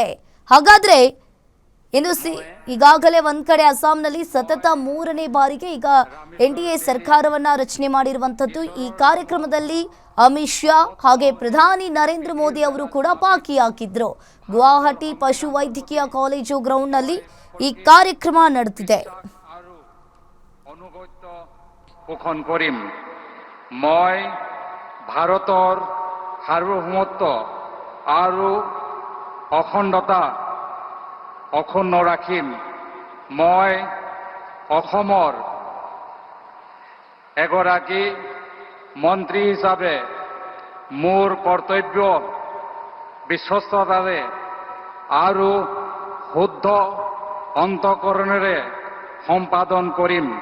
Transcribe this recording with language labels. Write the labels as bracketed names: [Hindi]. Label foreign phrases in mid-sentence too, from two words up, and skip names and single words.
[Kannada] ಹಾಗಾದ್ರೆ ಇನ್ನು ಈಗಾಗಲೇ ಒಂದ್ ಕಡೆ ಅಸ್ಸಾಂನಲ್ಲಿ ಸತತ 3ನೇ ಬಾರಿಗೆ ಈಗ ಎನ್ಡಿಎ ಸರ್ಕಾರವನ್ನ ರಚನೆ ಮಾಡಿರುವಂತದ್ದು. ಈ ಕಾರ್ಯಕ್ರಮದಲ್ಲಿ ಅಮಿತ್ ಶಾ ಹಾಗೆ ಪ್ರಧಾನಿ ನರೇಂದ್ರ ಮೋದಿ ಅವರು ಕೂಡ ಭಾಗಿಯಾಗಿದ್ರು. ಗುವಾಹಟಿ ಪಶು ವೈದ್ಯಕೀಯ ಕಾಲೇಜು ಗ್ರೌಂಡ್ ನಲ್ಲಿ ಈ ಕಾರ್ಯಕ್ರಮ ನಡೆದಿದೆ. [Assamese] মই ভাৰতৰ সাৰ্বভৌমত্ব আৰু অখণ্ডতা অক্ষুণ্ণ ৰাখিম। মই অসমৰ এগৰাকী মন্ত্ৰী হিচাপে মোৰ কৰ্তব্য বিশ্বস্ততাৰে আৰু শুদ্ধ অন্তঃকৰণেৰে সম্পাদন কৰিম।